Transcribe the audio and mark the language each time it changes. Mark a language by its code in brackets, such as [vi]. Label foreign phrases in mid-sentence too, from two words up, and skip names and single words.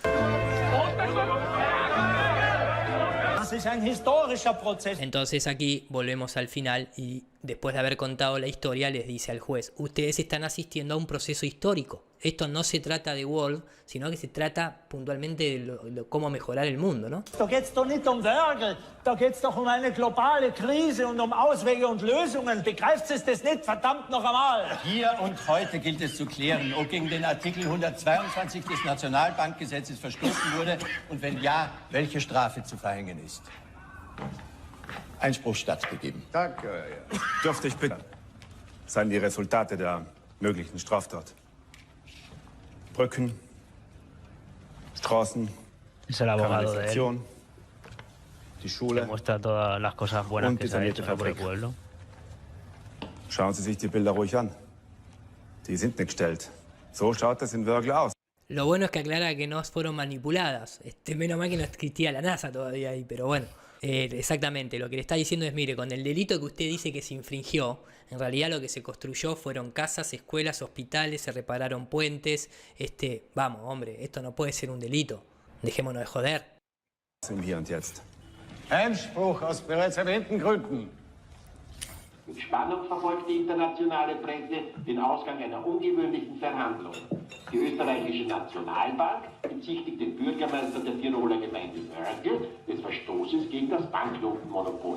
[es] Entonces aquí volvemos al final y después de haber contado la historia les dice al juez, ustedes están asistiendo a un proceso histórico. Esto no se trata de Wolf, sino que se trata puntualmente de cómo mejorar el mundo, ¿no? [de] Da geht's doch nicht Werkel, da geht's doch eine globale Krise und Auswege und Lösungen. Begreift es das nicht, verdammt noch einmal? Hier und heute gilt es zu klären, ob gegen den Artikel 122 des Nationalbankgesetzes verstoßen wurde und wenn ja, welche Strafe zu verhängen ist. Einspruch stattgegeben. Danke, ja. Dürfte ich bitten, seien die Resultate der möglichen Straftat. Brücken, Straßen, [es] es el abogado de él, [de] die Schule, [es] que muestra todas las cosas buenas que se han hecho por el pueblo. [de] Schauen Sie sich die Bilder ruhig an. Die sind nicht gestellt. So schaut das in Wörgl aus. [es] Lo bueno es que aclara que no fueron manipuladas. Menos mal que no existía la NASA todavía ahí, pero bueno. Exactamente, lo que le está diciendo es, mire, con el delito que usted dice que se infringió, en realidad lo que se construyó fueron casas, escuelas, hospitales, se repararon puentes. Vamos, hombre, esto no puede ser un delito. Dejémonos de joder. [de] Im Hier und Jetzt. Einspruch aus bereits erwähnten Gründen. Mit Spannung verfolgt die internationale Presse den Ausgang einer ungewöhnlichen Verhandlung. Die österreichische Nationalbank bezichtigt den Bürgermeister der Tiroler Gemeinde Wörgl des Verstoßes gegen das Banknotenmonopol.